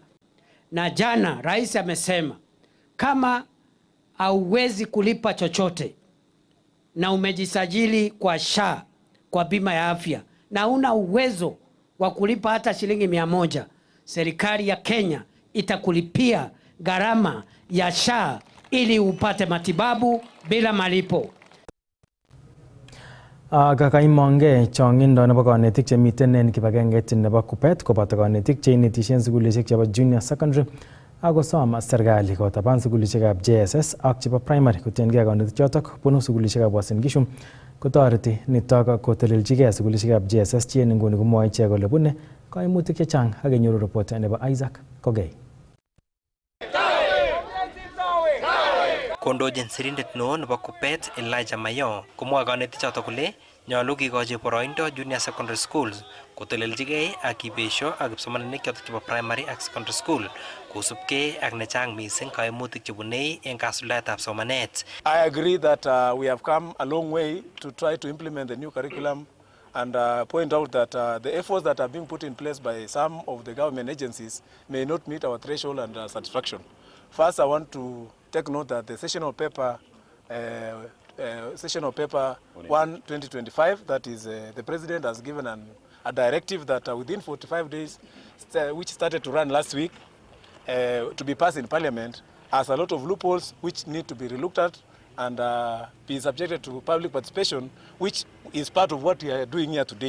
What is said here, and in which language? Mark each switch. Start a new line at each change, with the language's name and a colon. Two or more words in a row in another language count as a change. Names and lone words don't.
Swahili: Na jana rais amesema kama hauwezi kulipa chochote na umejisajili kwa SHA, kwa bima ya afya, na una uwezo wa kulipa hata shilingi 100, serikali ya Kenya itakulipia gharama ya SHA ili upate matibabu bila malipo.
Kalenjin: Kakaimonge chongindo nebo kanetik chemiten en kibagengeit nebo Kuppet koboto kanetik cheinetishen sukulishek chebo
English: junior secondary
Kalenjin: akosom serikali kotaban sukulishekab JSS ak chebo primary kotienkei kanetik chotok bunu sukulishekab Uasin Gishu kotoreti nitok koteleljigei sukulishekab JSS chi en nguni komwoe ichek kole bune kaimutik chechang ak kenyoru report nebo Isaac Kogei. Kondochin sirindet neo nebo Kuppet Elijah Mayo komwoe kanetik chotok kole nyolu kikochi boroindo
English: junior secondary schools
Kalenjin: koteleljigei ak kibesho ak kipsomaninik chotok chebo primary ak
English: secondary school
Kalenjin: kosubkei ak nechang mising kaimutik chebunei en kasuldaetab somanet.
English: I agree that we have come a long way to try to implement the new curriculum and point out that the efforts that are being put in place by some of the government agencies may not meet our threshold and satisfaction. First, I want to take note that the sessional paper 1/2025, that is the president has given a directive that within 45 days, which started to run last week, to be passed in parliament, has a lot of loopholes which need to be relooked at and be subjected to public participation, which is part of what we are doing here today.